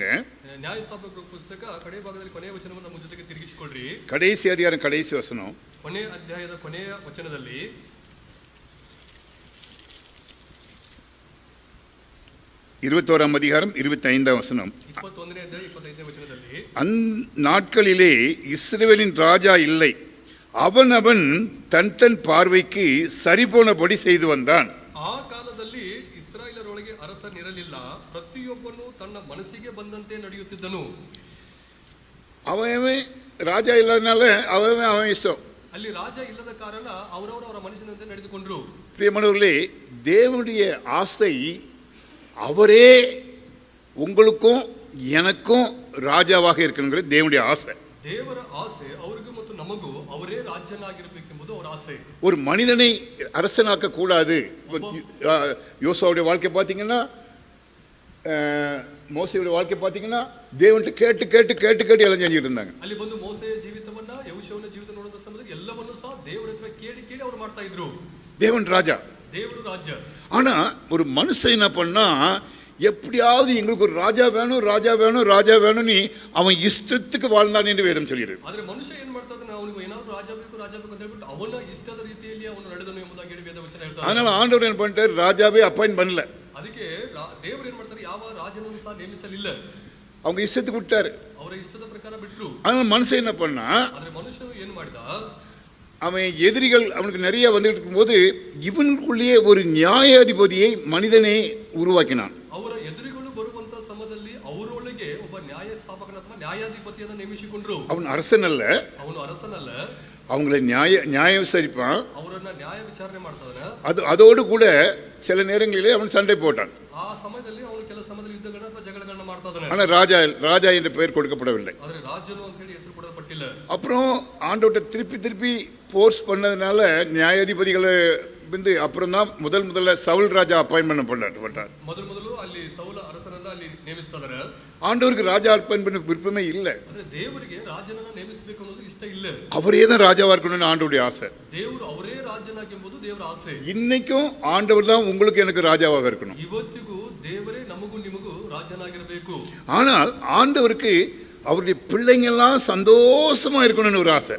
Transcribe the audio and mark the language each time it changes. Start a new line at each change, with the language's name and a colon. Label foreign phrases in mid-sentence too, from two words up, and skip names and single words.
Kannada: ನ್ಯಾಯಸ್ಥಾಪಕರ ಪುಸ್ತಕ ಕಡೆ ಭಾಗದಲ್ಲಿ ಕೊನೆಯ ವಚನವನ್ನು ನಮ್ಮ ಜೊತೆಗೆ ತಿರುಗಿಸಿಕೊಳ್ಳ್ರಿ.
Tamil: கடைசி அதிகாரம் கடைசி வசனம்,
Kannada: ಕೊನೆಯ ಅಧ್ಯಾಯದ ಕೊನೆಯ ವಚನದಲ್ಲಿ
Tamil: 21ஆம் அதிகாரம் 25ஆம் வசனம்.
Kannada: 21ನೇ ಅಧ್ಯಾಯ 25ನೇ ವಚನದಲ್ಲಿ
Tamil: அந்நாட்களிலே இஸ்ரவேலின் ராஜா இல்லை, அவனவன் தன் தன் பார்வைக்கு சரிபோனபடி செய்து வந்தான்.
Kannada: ಆ ಕಾಲದಲ್ಲಿ ಇಸ್ರಾಯೇಲರೊಳಗೆ ಅರಸನಿರಲಿಲ್ಲ, ಪ್ರತಿಯೊಬ್ಬನು ತನ್ನ ಮನಸ್ಸಿಗೆ ಬಂದಂತೆ ನಡೆಯುತ್ತಿದ್ದನು.
Tamil: அவன் ராஜா இல்லாதனால அவன் இஷ்டம்.
Kannada: ಅಲ್ಲಿ ರಾಜ ಇಲ್ಲದ ಕಾರಣ ಅವರವರ ಮನಸ್ಸಿನಂತೆ ನಡೆದುಕೊಂಡ್ರು.
Tamil: பிரியமானவர்களே, தேவனுடைய ஆசை அவரே உங்களுக்கும் எனக்கும் ராஜாவாக இருக்கணுங்கிறது தேவனுடைய ஆசை.
Kannada: ದೇವರ ಆಸೆ ಅವರಿಗೂ ಮತ್ತು ನಮಗೂ ಅವರೇ ರಾಜ್ಯನಾಗಿರಬೇಕೆಂಬುದು ಅವರ ಆಸೆ.
Tamil: ஒரு மனிதனை அரசனாக்க கூடாது. யோசுவாவுடைய வாழ்க்கை பார்த்தீங்கன்னா, மோசையுடைய வாழ்க்கை பார்த்தீங்கன்னா, தேவன்கிட்ட கேட்டு கேட்டு கேட்டு கேட்டு எல்லாம் செஞ்சுட்டு இருந்தாங்க.
Kannada: ಅಲ್ಲಿ ಬಂದು ಮೋಸೆಯ ಜೀವಿತವನ್ನ ಯೆಹೋಶುವನ ಜೀವಿತ ನೋಡಿದ ಸಮಯದಲ್ಲಿ ಎಲ್ಲವನ್ನೂ ಸಹ ದೇವರ ಹತ್ರ ಕೇಳಿ ಕೇಳಿ ಅವರು ಮಾಡ್ತಾ ಇದ್ರು.
Tamil: தேவன் ராஜா,
Kannada: ದೇವರು ರಾಜ್ಯ.
Tamil: ஆனா ஒரு மனுஷன் என்ன பண்ணா, எப்படியாவது எங்களுக்கு ஒரு ராஜா வேணும் ராஜா வேணும் ராஜா வேணும்னு அவன் இஷ்டத்துக்கு வாழ்ந்தான் என்று வேதம் சொல்கிறது.
Kannada: ಆದ್ರೆ ಮನುಷ್ಯ ಏನ್ ಮಾಡ್ತಾ ಇದ್ದಾನೆ, ಅವನಿಗೆ ಏನಾದ್ರು ರಾಜ ಬೇಕು ಅಂತ ಹೇಳ್ಬಿಟ್ಟು ಅವನ ಇಷ್ಟದ ರೀತಿಯಲ್ಲಿ ಅವನು ನಡೆದನು ಎಂಬುದಾಗಿ ಹೇಳಿ ವೇದ ವಚನ ಹೇಳ್ತಾರೆ.
Tamil: அதனால ஆண்டவர் என்ன பண்ணிட்டார், ராஜாவே அப்பாயிண்ட் பண்ணல.
Kannada: ಅದಕ್ಕೆ ದೇವರು ಏನ್ ಮಾಡ್ತಾರೆ, ಯಾವ ರಾಜನನ್ನು ಸಹ ನೇಮಿಸಲಿಲ್ಲ.
Tamil: அவங்க இஷ்டத்துக்கு விட்டாரு.
Kannada: ಅವರ ಇಷ್ಟದ ಪ್ರಕಾರ ಬಿಟ್ರು.
Tamil: அதனால மனுஷன் என்ன பண்ணா,
Kannada: ಆದ್ರೆ ಮನುಷ್ಯನು ಏನು ಮಾಡಿದ,
Tamil: அவன் எதிரிகள் அவனுக்கு நிறைய வந்துட்டு இருக்கும்போது இவனுக்குள்ளேயே ஒரு நியாயாதிபதியை மனிதனை உருவாக்கினான்.
Kannada: ಅವರ ಎದುರುಗಳು ಬರುವಂತ ಸಮಯದಲ್ಲಿ ಅವರೊಳಗೆ ಒಬ್ಬ ನ್ಯಾಯಸ್ಥಾಪಕನ ಅಥವಾ ನ್ಯಾಯಾಧಿಪತಿಯನ್ನು ನೇಮಿಸಿಕೊಂಡ್ರು.
Tamil: அவன் அரசன் அல்ல,
Kannada: ಅವನು ಅರಸನಲ್ಲ,
Tamil: அவங்களை நியாயம் விசாரிப்பான்.
Kannada: ಅವರನ್ನ ನ್ಯಾಯ ವಿಚಾರಣೆ ಮಾಡ್ತಾನೆ.
Tamil: அதோடு கூட சில நேரங்களிலே அவன் சண்டை போட்டான்.
Kannada: ಆ ಸಮಯದಲ್ಲಿ ಅವನು ಕೆಲ ಸಮಯದಲ್ಲಿ ಯುದ್ಧಗಳನ್ನ ಅಥವಾ ಜಗಳಗಳನ್ನ ಮಾಡ್ತಾ ಇದ್ದಾನೆ.
Tamil: ஆனா ராஜா என்ற பெயர் கொடுக்கப்படவில்லை.
Kannada: ಆದ್ರೆ ರಾಜನು ಅಂತ ಹೇಳಿ ಹೆಸರು ಕೊಡಲ್ಪಟ್ಟಿಲ್ಲ.
Tamil: அப்புறம் ஆண்டவர்கிட்ட திருப்பி போர்ஸ் பண்ணதுனால நியாயாதிபதிகளை வந்து அப்புறம் தான் முதல்ல சவுல் ராஜா அப்பாயின்மெண்ட் பண்ணப்பட்டார்.
Kannada: ಮೊದಲು ಅಲ್ಲಿ ಸೌಲ ಅರಸನನ್ನ ಅಲ್ಲಿ ನೇಮಿಸ್ತಾ ಇದ್ದಾರೆ.
Tamil: ஆண்டவருக்கு ராஜா அப்பாயின்மெண்ட் விருப்பமே இல்லை.
Kannada: ಅಂದ್ರೆ ದೇವರಿಗೆ ರಾಜನನ್ನ ನೇಮಿಸಬೇಕು ಅನ್ನೋದು ಇಷ್ಟ ಇಷ್ಟ ಇಲ್ಲ.
Tamil: அவரே தான் ராஜாவா இருக்கணும்னு ஆண்டவருடைய ஆசை.
Kannada: ದೇವರು ಅವರೇ ರಾಜನಾಗೆಂಬುದು ದೇವರ ಆಸೆ.
Tamil: இன்னைக்கும் ஆண்டவர் தான் உங்களுக்கு எனக்கு ராஜாவாக இருக்கணும்.
Kannada: ಇವತ್ತಿಗೂ ದೇವರೇ ನಮಗೂ ನಿಮಗೂ ರಾಜನಾಗಿರಬೇಕು.
Tamil: ஆனால் ஆண்டவருக்கு அவருடைய பிள்ளைங்க எல்லாம் சந்தோஷமா இருக்கணும்னு ஒரு ஆசை.